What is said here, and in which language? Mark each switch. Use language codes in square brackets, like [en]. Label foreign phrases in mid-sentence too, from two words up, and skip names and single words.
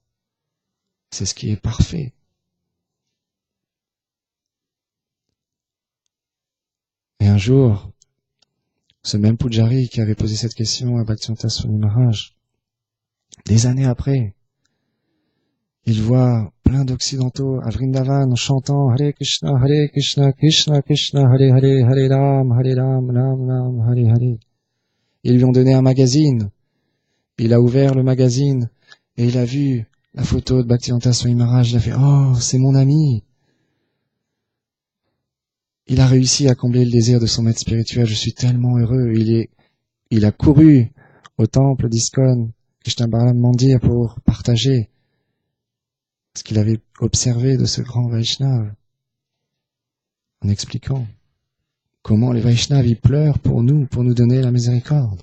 [fr] C'est ce qui est parfait. Et un jour, ce même Pujari qui avait posé cette question à Bhaktivedanta Swami Maharaj, des années après, il voit plein d'occidentaux à Vrindavan chantant [sa] हरे कृष्ण कृष्ण कृष्ण हरे हरे हरे राम राम राम हरे हरे. [fr] Ils lui ont donné un magazine. Il a ouvert le magazine et il a vu la photo de Bhaktivedanta Swami Maharaj. Il a fait, oh, c'est mon ami. Il a réussi à combler le désir de son maître spirituel. Je suis tellement heureux. Il a couru au temple d'ISKCON, Krishna Balaram Mandir, pour partager ce qu'il avait observé de ce grand Vaishnava, en expliquant comment les Vaishnavas ils pleurent pour nous donner la miséricorde.